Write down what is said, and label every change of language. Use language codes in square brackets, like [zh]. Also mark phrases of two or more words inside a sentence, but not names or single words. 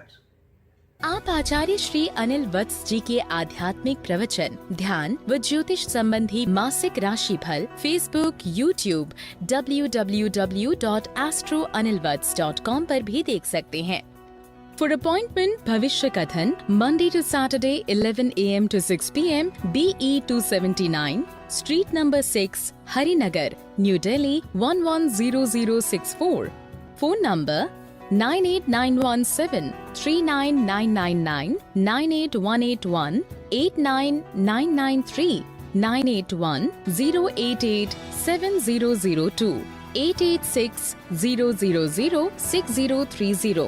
[hi] आप आचार्य श्री अनिल वत्स जी के आध्यात्मिक प्रवचन, ध्यान व ज्योतिष संबंधी मासिक राशि फल फेसबुक, यूट्यूब, www.astroanilvats.com पर भी देख सकते हैं। [en] for appointment [hi] भविष्य कथन [en] Monday to Saturday 11 AM to 6 PM BE 279 street number 6 हरिनगर न्यू दिल्ली 110064। phone number 98917 39999, 98181 89993, 981 088 7002, 886 000 6030.